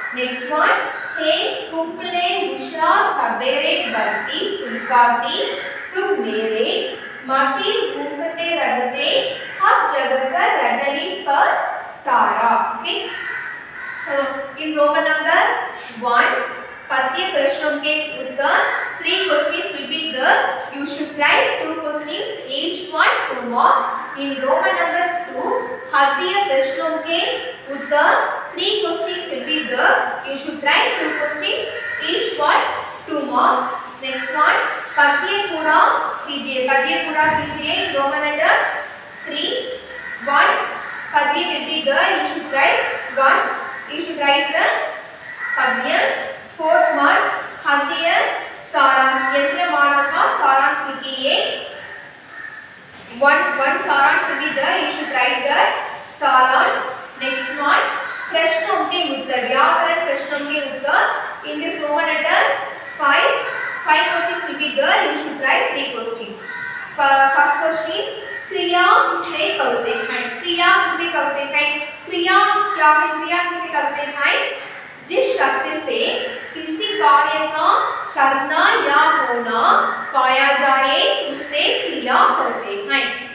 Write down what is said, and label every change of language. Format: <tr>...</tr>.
<en>next one,</en> <hi>हे कुंपले उषा सवेरे बढ़ती, तुलकाती सुख मेरे, मदिर उमकते रहते, हम जगकर रजनी पर तारा।</hi> <en>okay, in Roman number 1</en> <hi>पद्य प्रश्नों के उत्तर</hi> <en>3 questions will be there. You should write 2 questions, each one 2 marks. In Roman number 2</en> <hi>पद्य प्रश्नों के उत्तर</hi> <en>3 questions will be there. You should write 2 questions, each one 2 marks. Next one,</en> <hi>पद्य पूरा कीजिए, पद्य पूरा कीजिए।</hi> <en>Roman number 3 1 पद्य will be there. You should write 1. You should write the पद्य। 4th one,</en> <hi>पद्य सारांश, यंत्र मानव का सारांश लिखिए।</hi> <en>1 सारांश will be there. You should write the सारांश। Next one,</en> <hi>प्रश्नों के उत्तर, व्याकरण प्रश्नों के उत्तर।</hi> <en>In this Roman letter 5 questions will be there. You should write 3 questions.</en> <hi>First question, क्रिया किसे कहते हैं? क्रिया किसे कहते हैं? क्रिया क्या है? क्रिया किसे कहते हैं? जिस शब्द से किसी कार्य का करना या होना पाया जाए उसे क्रिया कहते हैं।</hi>